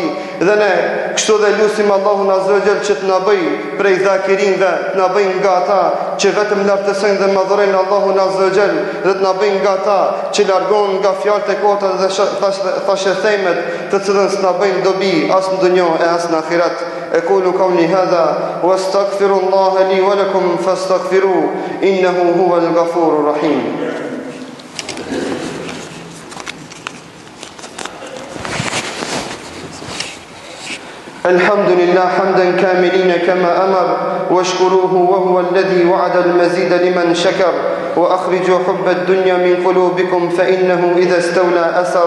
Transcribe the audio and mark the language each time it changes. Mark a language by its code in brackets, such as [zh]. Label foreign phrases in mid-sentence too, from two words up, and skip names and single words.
[sq] Dhe ne kështu dhe lutim Allahun [ar] عز وجل [sq] që të na bëj prej zakirinëve, të na bëj nga ata që vetëm lartësojnë dhe madhurojnë Allahun [ar] عز وجل, [sq] dhe të na bëj nga ata që largohen nga fjalët e kota dhe thashëthemet, të cilën s'na bëjnë dobi as në dunjë e as në ahiret. [ar] أقول قولي هذا واستغفر الله لي ولكم فاستغفروه إنه هو الغفور الرحيم. الحمد لله حمدا كاملين كما أمر واشكروه وهو الذي وعد المزيد لمن شكر وأخرجوا حب الدنيا من قلوبكم فإنه إذا استولى أثر